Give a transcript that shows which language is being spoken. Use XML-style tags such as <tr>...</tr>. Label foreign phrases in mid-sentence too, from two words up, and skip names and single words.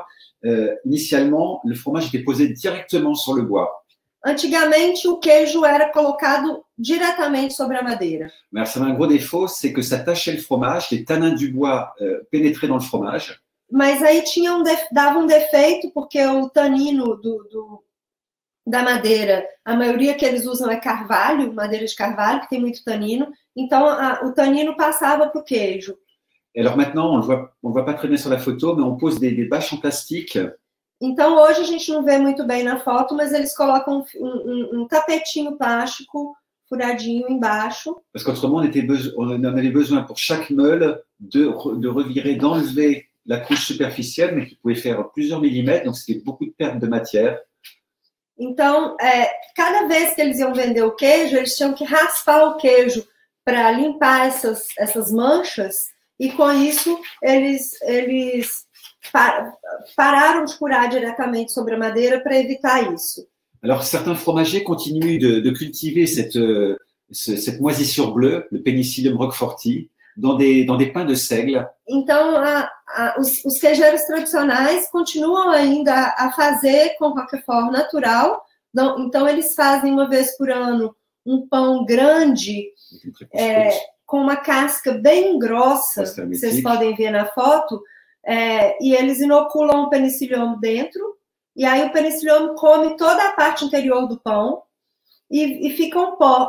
<fr>Initialement, le fromage était posé directement sur le bois.</fr> <pt>Antigamente, o queijo era colocado diretamente sobre a madeira.</pt> <fr>Mais alors, ça a un gros défaut, c'est que ça tachait le fromage, les tanins du bois pénétraient dans le fromage.</fr> <pt>Mas aí dava defeito, porque o tanino da madeira, a maioria que eles usam é carvalho, madeira de carvalho, que tem muito tanino. Então, o tanino passava para o queijo.</pt> <fr>Et alors maintenant, on le voit pas très bien sur la photo, mais on pose des bâches en plastique.</fr> <pt>Então, hoje a gente não vê muito bem na foto, mas eles colocam um tapetinho plástico furadinho embaixo.</pt> <fr>Parce qu'autrement, on avait besoin pour chaque meule de revirer, d'enlever la couche superficielle, mais qui pouvait faire plusieurs millimètres, donc c'était beaucoup de perte de matière.</fr> <pt>Então, cada vez que eles iam vender o queijo, eles tinham que raspar o queijo para limpar essas manchas, e com isso eles pararam de curar diretamente sobre a madeira para evitar isso.</pt> <fr>Alors, certains fromagers continuent de cultiver cette moisissure bleue, le Penicillium roqueforti, dans des pains de seigle.</fr> <pt>Então, os queijeiros tradicionais continuam ainda a fazer com Roquefort natural Então, eles fazem uma vez por ano um pão grande, com uma casca bem grossa, vocês podem ver na foto, e eles inoculam o penicillium dentro, e aí o penicillium come toda a parte interior do pão e fica um pó.</pt>